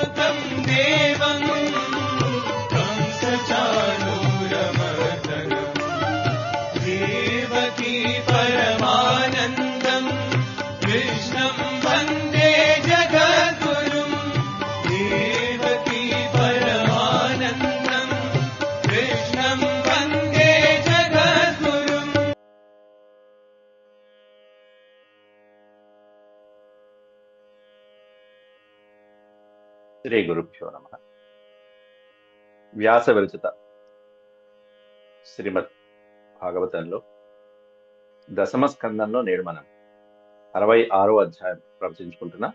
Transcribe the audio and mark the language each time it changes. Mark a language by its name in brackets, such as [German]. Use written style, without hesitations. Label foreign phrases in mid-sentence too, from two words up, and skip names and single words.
[Sanskrit] देवं कंसचाणूरमर्दनम् देवकी परमानन्दम् कृष्णं वन्दे जगद्गुरुम् देवकी परमानन्दम् कृष्णं वन्दे जगद्गुरुम्. శ్రీ గురుభ్యో నమః. [Telugu] వ్యాస విరచిత శ్రీమద్ భాగవతంలో దశమ స్కందంలో నేడు మనం 66వ అధ్యాయం ప్రవచించుకుంటున్నాం.